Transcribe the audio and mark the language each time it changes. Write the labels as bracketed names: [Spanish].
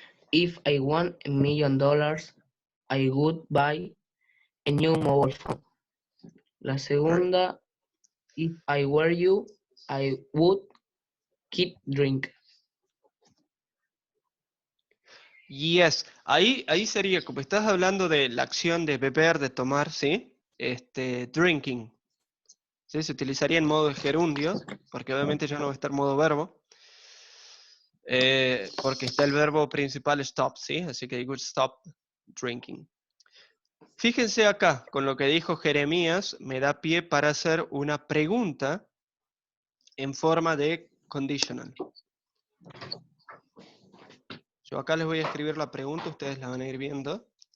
[English] If I won $1 million, I would buy a new mobile phone. [Spanish] La segunda, [English] if I were you, I would keep drink. [Spanish] Yes, ahí sería, como estás hablando de la acción de beber, de tomar, ¿sí? Drinking. ¿Sí? Se utilizaría en modo de gerundio, porque obviamente ya no va a estar modo verbo. Porque está el verbo principal stop, ¿sí? Así que [English] I would stop drinking. [Spanish] Fíjense acá, con lo que dijo Jeremías, me da pie para hacer una pregunta en forma de conditional. Yo acá les voy a escribir la pregunta, ustedes la van a ir viendo.